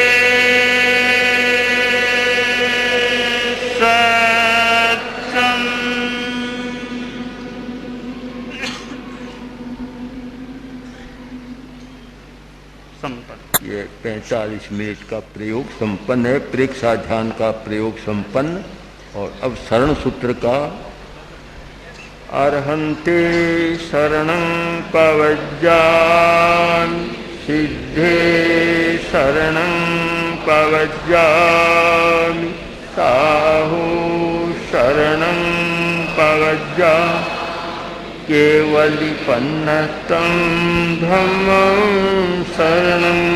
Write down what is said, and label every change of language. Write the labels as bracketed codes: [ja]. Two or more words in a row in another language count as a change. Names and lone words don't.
[hi] ये 45 मिनट का प्रयोग संपन्न है। प्रेक्षा ध्यान का प्रयोग संपन्न। और अब शरण सूत्र का [pra] अर्हन्ते शरणं पवज्जामि सिद्धे शरणं पवज्जामि साहु शरणं पवज्जामि केवलिपन्नतं धम्मं शरणं